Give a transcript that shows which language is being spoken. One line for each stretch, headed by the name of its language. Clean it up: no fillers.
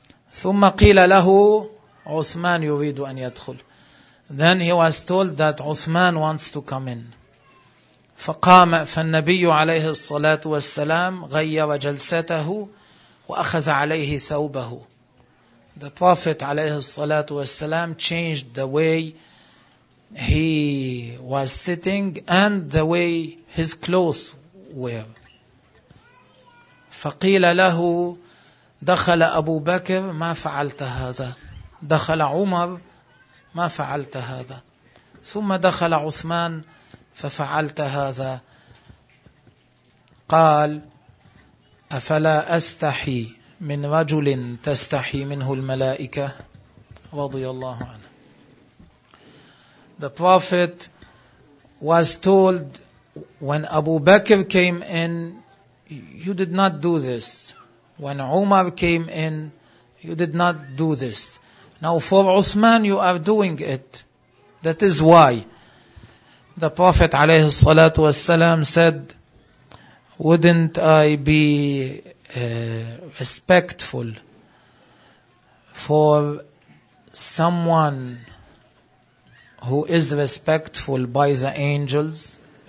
Arabic: ثم قيل له عثمان يريد أن يدخل.
English: Then he was told that Uthman wants to come in.
Arabic: فقام فالنبي عليه الصلاة والسلام غير جلسته وأخذ عليه ثوبه.
English: The Prophet
Arabic: عليه الصلاة والسلام
English: changed the way he was sitting and the way his clothes were.
Arabic: فقيل له دخل أبو بكر ما فعلت هذا. دخل عمر ما فعلت هذا. ثم دخل عثمان ففعلت هذا. قال أفلا أستحي من رجل تستحي منه الملائكة رضي الله عنه.
English: The Prophet was told when Abu Bakr came in you did not do this. When Umar came in you did not do this. Now for Uthman you are doing it. That is why the Prophet
Arabic: عليه الصلاة والسلام
English: said, wouldn't I be respectful for someone who is respectful by the angels?